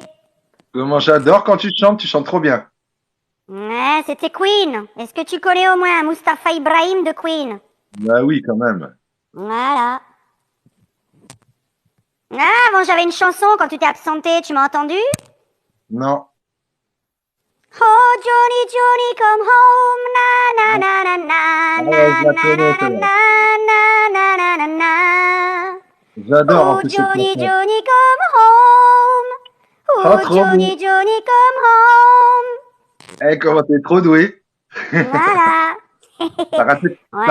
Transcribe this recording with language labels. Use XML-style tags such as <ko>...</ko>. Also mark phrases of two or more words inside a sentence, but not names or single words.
<fr>Comment j'adore quand tu chantes trop bien. Ouais, c'était Queen. Est-ce que tu connais au moins Mustapha Ibrahim de Queen? Bah oui, quand même. Voilà. Ah, bon, j'avais une chanson quand tu t'es absenté, tu m'as entendu? Non.</fr> <en>Oh, Johnny, Johnny, come home, na na na</en> <fr>Ah na ouais, na je la na connais, na celle-là. na na na na na na. J'adore en Oh, plus cette</fr> <en>Johnny,</en> <fr>chanson.</fr> <en>Johnny, come home. Ah, Oh,</en> <fr>trop</fr> <en>Johnny,</en> <fr>beau.</fr> <en>Johnny, come home.</en> <fr>Eh, comment t'es trop doué. Voilà. T'as raté, t'as</fr>